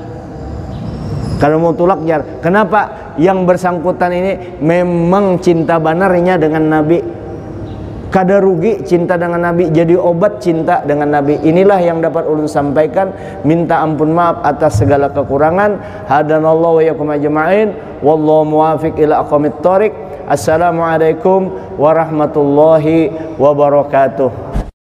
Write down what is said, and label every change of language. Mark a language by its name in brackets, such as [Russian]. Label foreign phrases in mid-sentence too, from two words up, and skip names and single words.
[Banjar] Kada mau tulak jar. Kenapa? Yang bersangkutan ini memang cinta banarnya dengan Nabi. Kada rugi cinta dengan Nabi, jadi obat cinta dengan Nabi. Inilah yang dapat ulun sampaikan. Minta ampun maaf atas segala kekurangan. [Arabic] هدانا الله وإياكم أجمعين. والله الموفق إلى أقوم الطريق. السلام عليكم ورحمة الله وبركاته.